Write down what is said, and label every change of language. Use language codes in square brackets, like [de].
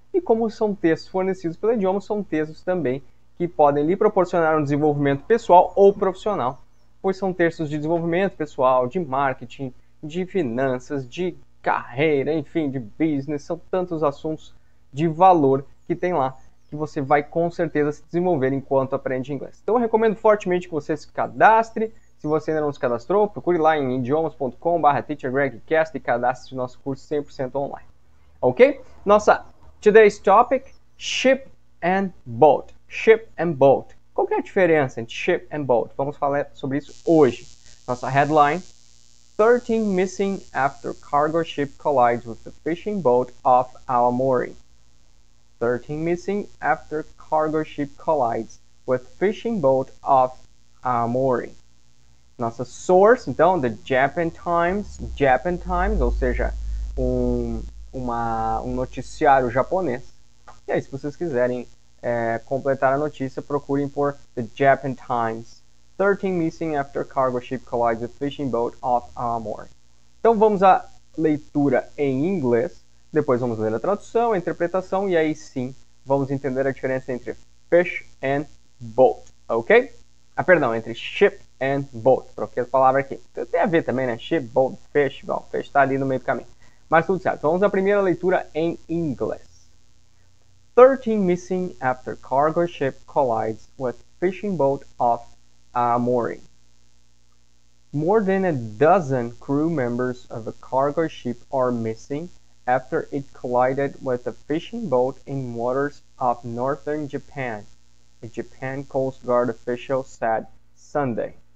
[pt] E como são textos fornecidos pela Idiomas, são textos também que podem lhe proporcionar um desenvolvimento pessoal ou profissional, pois são textos de desenvolvimento pessoal, de marketing, de finanças, de carreira, enfim, de business, são tantos assuntos de valor que tem lá, que você vai com certeza se desenvolver enquanto aprende inglês. Então eu recomendo fortemente que você se cadastre. Se você ainda não se cadastrou, procure lá em idiomas.com/teachergregcast e cadastre o nosso curso 100% online. Ok? [en] Nossa today's topic, ship and boat. Ship and boat. [pt] Qual que é a diferença entre ship and boat? Vamos falar sobre isso hoje. [en] Nossa headline, 13 missing after cargo ship collides with the fishing boat off Aomori. 13 missing after cargo ship collides with fishing boat off Aomori. [pt] Nossa source, então, the Japan Times, ou seja, um noticiário japonês. E aí, se vocês quiserem completar a notícia, procurem por The Japan Times. [en] 13 missing after cargo ship collides with fishing boat off Aomori. [pt] Então vamos à leitura em inglês, depois vamos ler a tradução, a interpretação e aí sim vamos entender a diferença entre fish and boat, ok? Perdão, entre ship and boat, troquei a palavra aqui. Tem a ver também, né? Ship, boat, fish, bom, fish está ali no meio do caminho. Mas tudo certo, vamos à primeira leitura em inglês. [en] 13 missing after cargo ship collides with fishing boat off Aomori. More than a dozen crew members of a cargo ship are missing after it collided with a fishing boat in waters off northern Japan, a Japan Coast Guard official said Sunday.